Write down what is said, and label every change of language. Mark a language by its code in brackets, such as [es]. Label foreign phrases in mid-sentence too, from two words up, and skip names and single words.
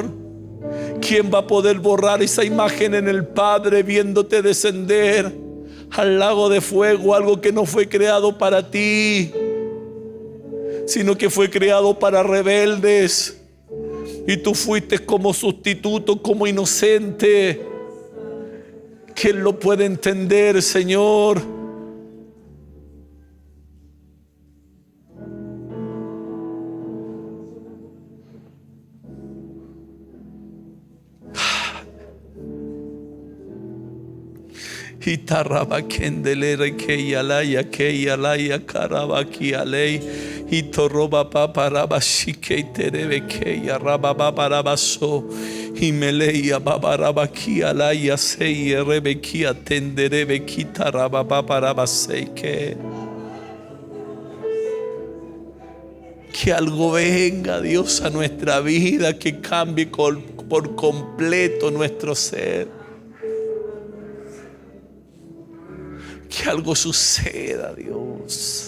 [es] ¿Quién va a poder borrar esa imagen en el Padre viéndote descender al lago de fuego? Algo que no fue creado para ti, sino que fue creado para rebeldes. Y tú fuiste como sustituto, como inocente. ¿Quién lo puede entender, Señor? Itaraba kendelere que yalaya karabaki alei itoroba paparaba shike terebe que yaraba babarabaso imeleya babarabaki alaya sei rebeki atenderebe kitaraba babarabaseke. Que algo venga, Dios, a nuestra vida, que cambie por completo nuestro ser. Que algo suceda, Dios.